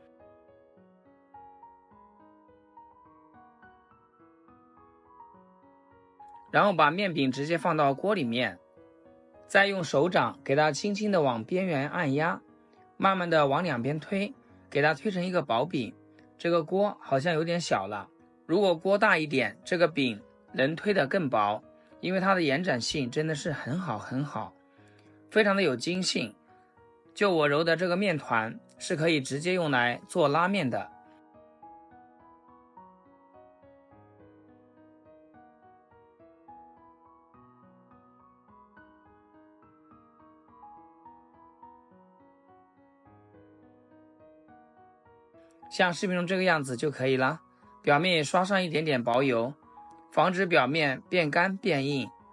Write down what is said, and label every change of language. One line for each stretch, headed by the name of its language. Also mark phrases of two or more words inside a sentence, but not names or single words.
Chinese: 然後把面餅直接放到鍋裡面，再用手掌給它輕輕的往邊緣按壓，慢慢的往兩邊推，給它推成一個薄餅。這個鍋好像有點小了，如果鍋大一點，這個餅能推得更薄，因為它的延展性真的是很好很好，非常的有筋性。就我揉的這個面團是可以直接用來做拉麵的。像視頻中這個樣子就可以了，表面也刷上一點點薄油，防止表面變乾變硬。